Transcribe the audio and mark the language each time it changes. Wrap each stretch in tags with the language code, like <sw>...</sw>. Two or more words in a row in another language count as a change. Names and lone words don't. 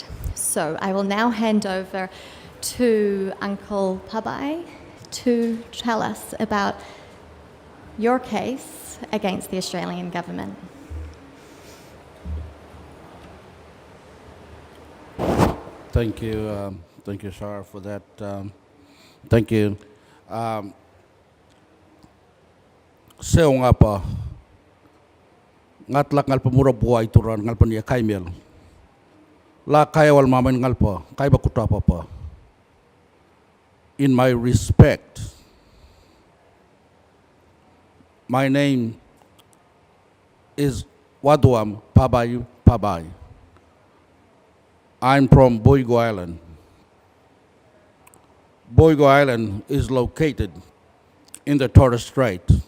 <en>So I will now hand over to Uncle Pabai to tell us about your case against the Australian government. Thank you, Sarah, for that. Thank you.</en> <mwp>Seo nga pa, ngat lak ngal pemura buai turan ngal penia kaimel. La kaya wal mamen ngal pa, kaya bakuta pa.</mwp> <en>In my respect, my name is Waduam Pabai. I'm from Boigu Island. Boigu Island is located in the Torres Strait.</en>